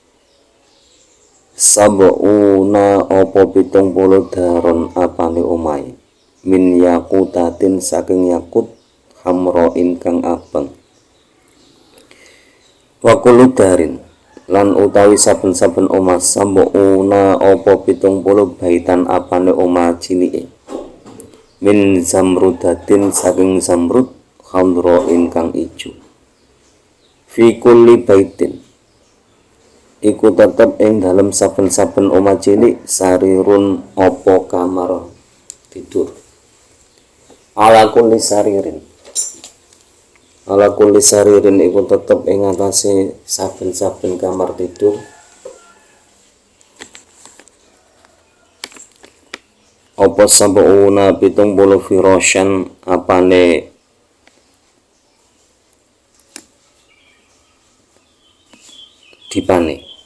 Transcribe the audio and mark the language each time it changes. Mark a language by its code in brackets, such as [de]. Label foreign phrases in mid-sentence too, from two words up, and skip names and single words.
[jv] sab'una apa 70 daron apane omahe, [ar] من ياقوتة [jv] saking yakut hamra ingkang abang, [ar] وكل دار [jv] lan utawi saben-saben omah sab'una apa 70 baitan apane omah cilike, [ar] من زمردة [jv] saking zamrud khamra ingkang ijo, [ar] في كل بيت [jv] iku tetep ing dalem saben-saben omah cilik sarirun apa kamar tidur, [ar] على كل [jv] saririn iku tetep ing atase saben-saben kamar tidur apa [ar] سبعون 70 فراشا [jv] apane dipane,